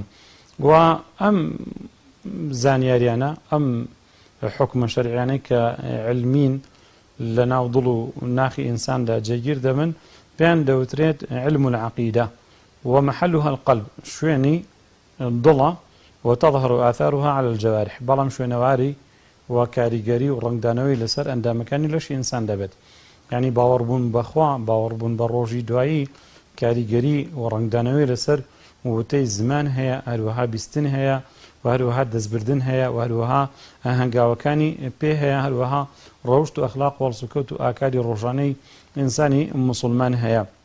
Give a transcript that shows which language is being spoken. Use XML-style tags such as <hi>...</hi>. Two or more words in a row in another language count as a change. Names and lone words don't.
<ckb>و ئەم زانیاریانە، ئەم حکمە شەرعیانەی کە علمین لە ناو دڵ و ناخی ئینساندا جێگیر دەبن، پێیان دەوترێت علم العەقیدە،</ckb> <ar>ومحلها القلب،</ar> <ckb>شوێنی دڵە،</ckb> <ar>وتظهر آثارها على الجوارح،</ar> <ckb>بەڵام شوێنەواری و کاریگەری و ڕنگدانەوەی لەسەر ئەندامەکانی لەشی ئینسان دەبێت. یعنی باوەڕبوون بەخوا، باوەڕبوون بە ڕۆژی دوایی، کاریگەری و ڕنگدانەوەی لەسەر وتەی زمان هەیە، هەروەها بیستن هەیە، و هەروەها دەستبردن هەیە، و هەروەها هەنگاوەکانی پێ هەیە، هەروەها ڕەوشت و ئەخلاق و هەڵسوکەوت و ئاکاری ڕۆژانەی ئینسانی موسڵمان هەیە.</ckb>